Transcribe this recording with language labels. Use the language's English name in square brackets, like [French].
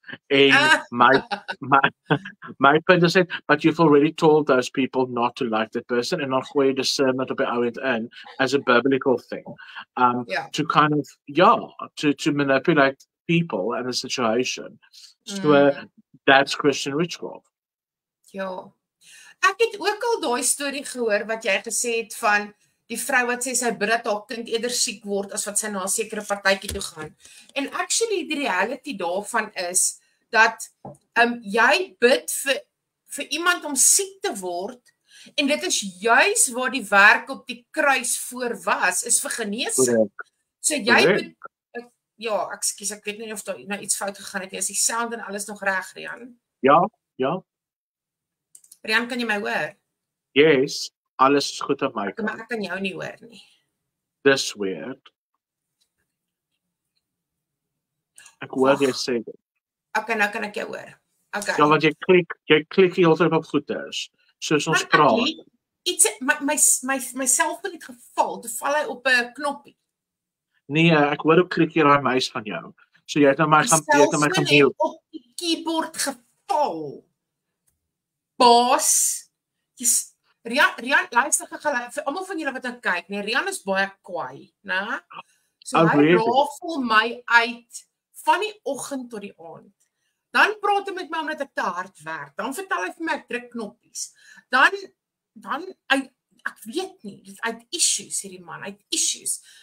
[English] And my point is that, but you've already told those people not to like that person, and not [Afrikaans] gooi discernment op die ou end in [English] as a biblical thing. To kind of, to manipulate people and the situation. So that's Christian witchcraft. [Afrikaans] Ja. Ek het ook al daai storie gehoor wat jy gesê het van die vrou wat sê sy bid dat haar kind eerder siek word as wat sy na 'n sekere partytjie toe gaan. En actually die reality daarvan is dat jy bid vir iemand om siek te word, en dit is juis waar die werk op die kruis voor was, is vir genesing. So jy bid, ekskuus, ek weet nie of daar nou iets fout gegaan het nie. Is die sound en alles nog reg, Rian? Ja. Rian, kan jy my hoor? Yes, alles is goed op my kant. Maar ek kan jou nie hoor nie. Dis weird. Ek hoor jy sê dit. Okay, nou kan ek jou hoor. Okay. Ja, want jy klik die hele tyd op goeders, soos ons praat. My selfoon het geval, toe val hy op 'n knoppie. Nee, ek hoor ook klik hier daai muis van jou. So jy het nou my gaan mute. Op die keyboard geval. Baas. Rian, luister vir almal van julle wat nou kyk, nee, Rian is baie kwaai, né? So hy rafel my uit van die oggend tot die aand. Dan praat hy met my omdat ek te hard werk. Dan vertel hy vir my ek druk knoppies. Dan ek weet nie, dit uit issues hierdie man, uit issues.